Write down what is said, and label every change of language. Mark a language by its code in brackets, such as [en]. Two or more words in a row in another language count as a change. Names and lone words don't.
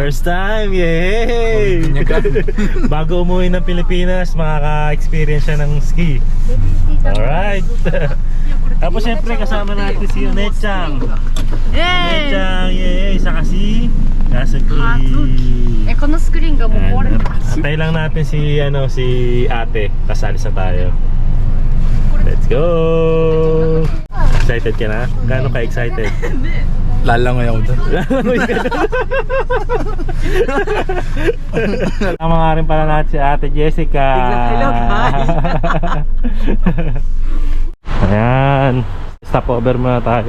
[en] First time, yay! [tl] Bago umuwi ng Pilipinas, makaka-experience siya ng ski. [en] Alright. [tl] Tapos siyempre, kasama natin si Onechang. Onechang, yay! Saka si Yasuki. [ja] このスクリーンがもう壊れてる。 [tl] Antay lang natin si, si ate. Kasalis na tayo. [en] Let's go! [tl] Excited ka na? Gaano ka excited? Lalangoy ako doon. Tama nga rin pala natin si Ate Jessica. [en] Hello, guys. [tl] Ayan. Stopover muna tayo.